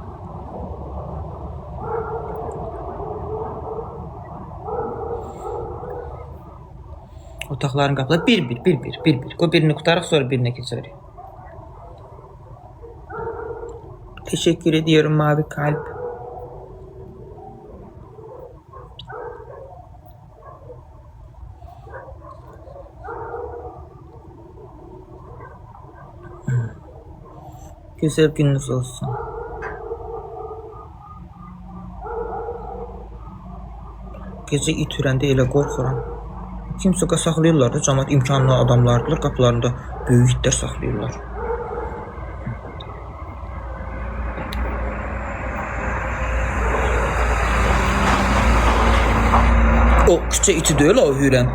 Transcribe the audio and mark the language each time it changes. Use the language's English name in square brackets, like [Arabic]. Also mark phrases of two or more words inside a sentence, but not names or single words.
[Azerbaijani] Otaqların qapıları bir. O birini qutarıq, sonra birinə keçərik. [Turkish] Teşekkür ediyorum mavi kalp. Güzel gününüz olsun. [Azerbaijani] Gecə it hürəndə elə qorxuram. Kimsə saxlayırlar da, cəmaət imkanlı adamlardılar, qapılarında böyük itlər saxlayırlar. O küçə iti deyil o hürən.